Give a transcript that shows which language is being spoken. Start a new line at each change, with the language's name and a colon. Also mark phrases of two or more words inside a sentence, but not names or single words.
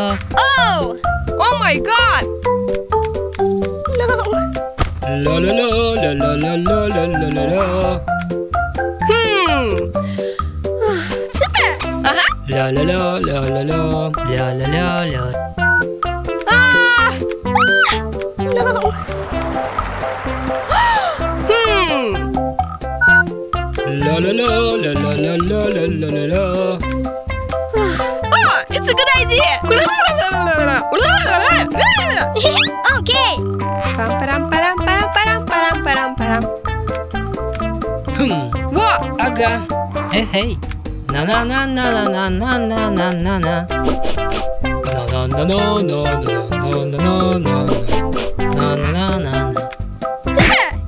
English: Oh! Oh my god! No! La la la la la la la la la la. Super! La la la la la la la la la la. No! La la la la la la la la la la. Oh! It's a good idea! Okay! Param param param param param param param param. What? Aga. Hey hey. Na na na na na na na na na na. Na na na na na na na na na. Na na na na. Super!